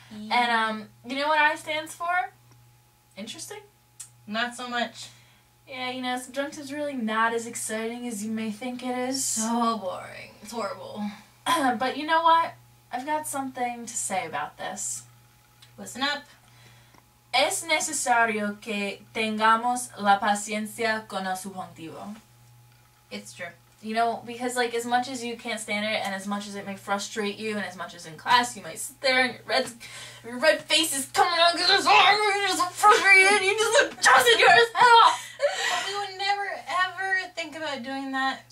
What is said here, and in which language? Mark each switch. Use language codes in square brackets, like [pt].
[en] And, you know what I stands for? Interesting? Not so much. Yeah, you know, subjunctive's really not as exciting as you may think it is. So boring. It's horrible. But you know what? I've got something to say about this. Listen up. [es] Es necesario que tengamos la paciencia con el subjuntivo. [en] It's true. You know, because, like, as much as you can't stand it, and as much as it may frustrate you, and as much as in class you might sit there and your red face is coming on because you're so angry, you're so frustrated, you just adjusted your head off. But we would never, ever think about doing that.